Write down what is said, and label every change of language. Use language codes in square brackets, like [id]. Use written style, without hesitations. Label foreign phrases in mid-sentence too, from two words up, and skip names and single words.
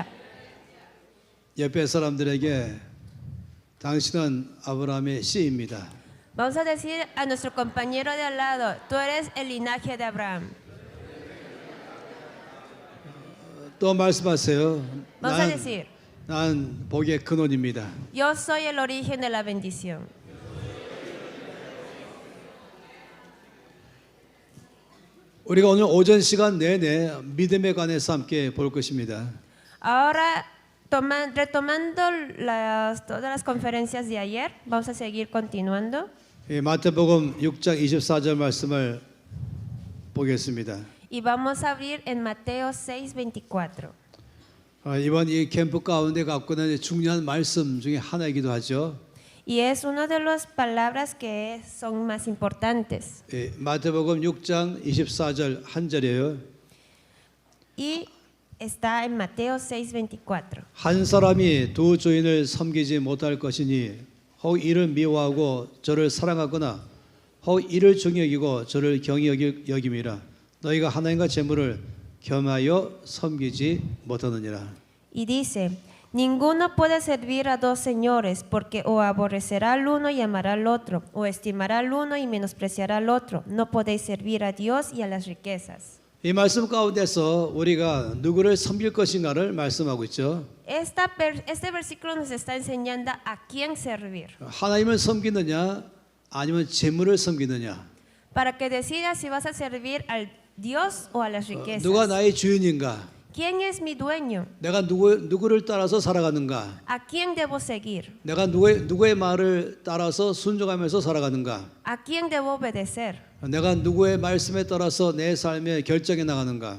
[ko] 옆에 사람들에게 당신은 아브라함의 씨입니다. [es] Vamos a decir a nuestro compañero de al lado, tú eres el linaje de Abraham. [ko] 또 말씀하세요. [es] Vamos a decir, [ko] 난 복의 근원입니다. [es] yo soy el origen de la bendición. [ko] 우리가 오늘 오전 시간 내내 믿음에 관해서 함께 볼 것입니다. [es] Ahora, retomando todas las conferencias de ayer, vamos a seguir continuando. [ko] 마태복음 6장 24절 말씀을 보겠습니다. [es] Y vamos a abrir en Mateo 6:24. [ko] 이번 이 캠프 가운데 갖고 있는 중요한 말씀 중에 하나이기도 하죠. [es] Y es una de las palabras que son más importantes. [ko] 마태복음 6장 24절 한 절이에요. [es] Y está en Mateo 6:24. [ko] 한 사람이 두 주인을 섬기지 못할 것이니 혹 이를 미워하고 저를 사랑하거나 혹 이를 중히 여기고 저를 경히 여김이라. 너희가 하나님과 재물을 겸하여 섬기지 못하느니라. [es] Y dice, ninguno puede servir a dos señores, porque o aborrecerá al uno y amará al otro, o estimará al uno y menospreciará al otro. No podéis servir a Dios y a las riquezas. [ko] 이 말씀 가운데서 우리가 누구를 섬길 것인가를 말씀하고 있죠. [es] Este versículo nos está enseñando a quién servir, [ko] 하나님을 섬기느냐 아니면 재물을 섬기느냐. [es] para que decidas si vas a servir al Dios o a las riquezas. [ko] 누가 나의 주인인가? [es] ¿Quién es mi dueño? [ko] 내가 누구를 따라서 살아가는가? [es] ¿A quién debo seguir? [ko] 내가 누구의 말을 따라서 순종하면서 살아가는가? [es] ¿A quién debo obedecer? [ko] 내가 누구의 말씀에 따라서 내 삶에 결정해 나가는가?